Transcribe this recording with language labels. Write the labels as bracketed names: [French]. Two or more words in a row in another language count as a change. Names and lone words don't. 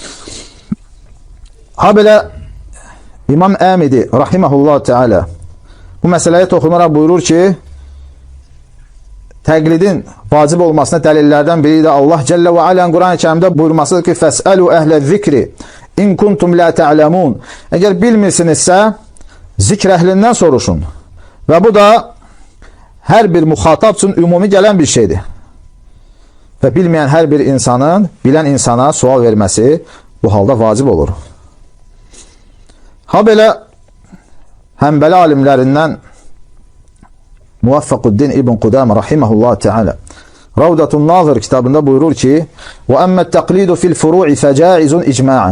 [Azerbaijani] Ha belə İmam Əmidi [Arabic] رحمه الله تعالى [Azerbaijani] bu məsələyə toxunaraq buyurur ki, təqlidin vacib olmasına dəlillərdən biri də Allah [Arabic] جل وعلا [Azerbaijani] Quran-ı Kərimdə buyurmasıdır ki, [Arabic] فاسألوا أهل الذكر إن كنتم لا تعلمون. [Azerbaijani] Əgər bilmirsinizsə, zikr əhlindən soruşun. Və bu da hər bir müxatab üçün ümumi gələn bir şeydir. Və bilməyən hər bir insanın bilən insana sual verməsi bu halda vacib olur. Ha belə Həmbəli alimlərindən Muvaffaquddin İbn Qudamə [Arabic] رحمه الله تعالى [Azerbaijani] Ravdatun Nazir kitabında buyurur ki: [Arabic] "وأما التقليد في الفروع فجائز إجماعا."